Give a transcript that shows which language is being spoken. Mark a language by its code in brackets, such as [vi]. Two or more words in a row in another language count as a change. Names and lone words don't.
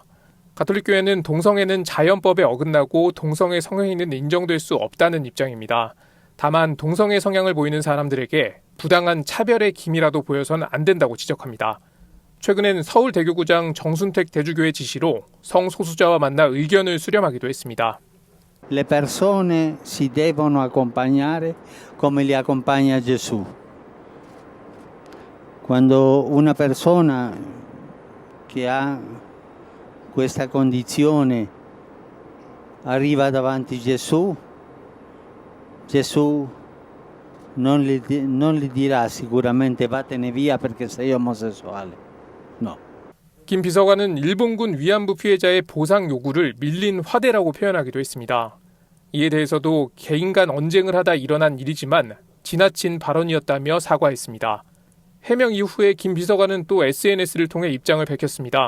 [ko] 가톨릭교회는 동성애는 자연법에 어긋나고 동성애 성행위는 인정될 수 없다는 입장입니다. 다만 동성애 성향을 보이는 사람들에게 부당한 차별의 기미라도 보여선 안 된다고 지적합니다. 최근엔 서울대교구장 정순택 대주교의 지시로 성소수자와 만나 의견을 수렴하기도 했습니다. [it] Le persone si devono accompagnare come li accompagna Gesù. Quando una persona che ha questa condizione arriva davanti a Gesù, Gesù non gli dirà sicuramente vattene via perché sei omosessuale. No. [ko] 김 비서관은 일본군 위안부 피해자의 보상 요구를 밀린 화대라고 표현하기도 했습니다. 이에 대해서도 개인 간 언쟁을 하다 일어난 일이지만 지나친 발언이었다며 사과했습니다. 해명 이후에 김 비서관은 또 SNS를 통해 입장을 밝혔습니다.